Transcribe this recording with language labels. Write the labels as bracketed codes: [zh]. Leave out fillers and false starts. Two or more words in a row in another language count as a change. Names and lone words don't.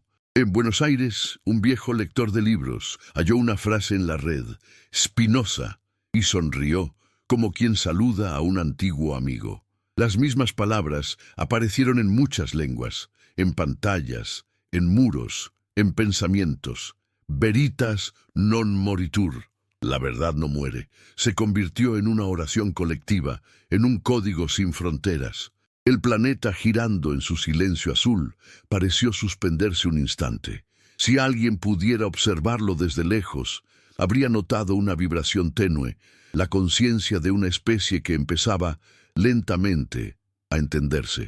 [es] En Buenos Aires, un viejo lector de libros halló una frase en la red: «Spinoza», y sonrió, como quien saluda a un antiguo amigo. Las mismas palabras aparecieron en muchas lenguas, en pantallas, en muros, en pensamientos. [la] Veritas non moritur. [es] La verdad no muere. Se convirtió en una oración colectiva, en un código sin fronteras. El planeta, girando en su silencio azul, pareció suspenderse un instante. Si alguien pudiera observarlo desde lejos, habría notado una vibración tenue, la conciencia de una especie que empezaba, lentamente, a entenderse.